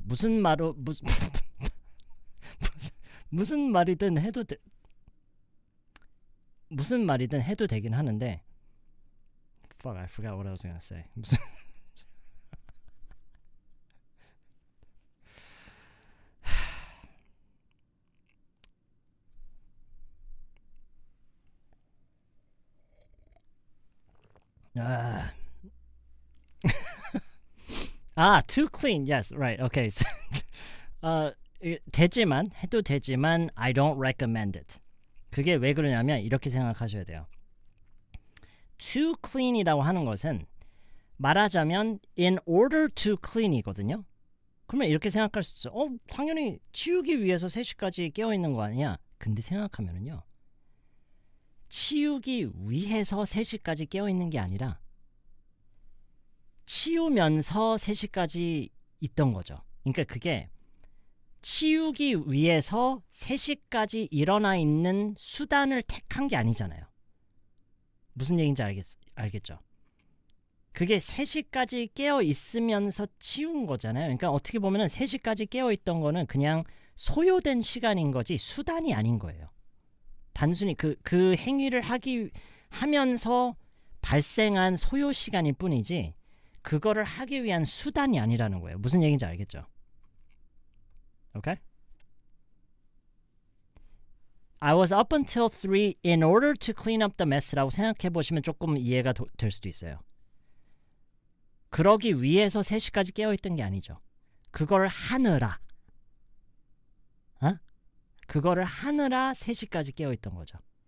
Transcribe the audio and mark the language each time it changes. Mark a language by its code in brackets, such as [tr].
[ko] 무슨 말로 무슨 말이든 해도 무슨 말이든 해도 되긴 하는데 [en] fuck, I forgot what I was gonna say. [ko] 무슨 [en] too clean. Yes, right. Okay. So, [ko] 되지만 해도 되지만 [en] I don't recommend it. [ko] 그게 왜 그러냐면 이렇게 생각하셔야 돼요. too clean이라고 하는 것은 말하자면 [en] in order to clean [ko] 이거든요. 그러면 이렇게 생각할 수 있어요. 당연히 치우기 위해서 3시까지 깨어있는 거 아니야. 근데 생각하면은요. 치우기 위해서 3시까지 깨어있는 게 아니라 치우면서 3시까지 있던 거죠. 그러니까 그게 치우기 위해서 3시까지 일어나 있는 수단을 택한 게 아니잖아요. 무슨 얘기인지 알겠죠? 그게 3시까지 깨어 있으면서 치운 거잖아요. 그러니까 어떻게 보면은 3시까지 깨어 있던 거는 그냥 소요된 시간인 거지 수단이 아닌 거예요. 단순히 그 행위를 하면서 발생한 소요 시간일 뿐이지 그거를 하기 위한 수단이 아니라는 거예요. 무슨 얘기인지 알겠죠? [en] Okay? I was up until 3 in order to clean up the mess [ko] 라고 생각해 보시면 조금 이해가 될 수도 있어요. 그러기 위해서 3시까지 깨어있던 게 아니죠. 그걸 하느라 그거를 하느라 3시까지 깨어있던 거죠.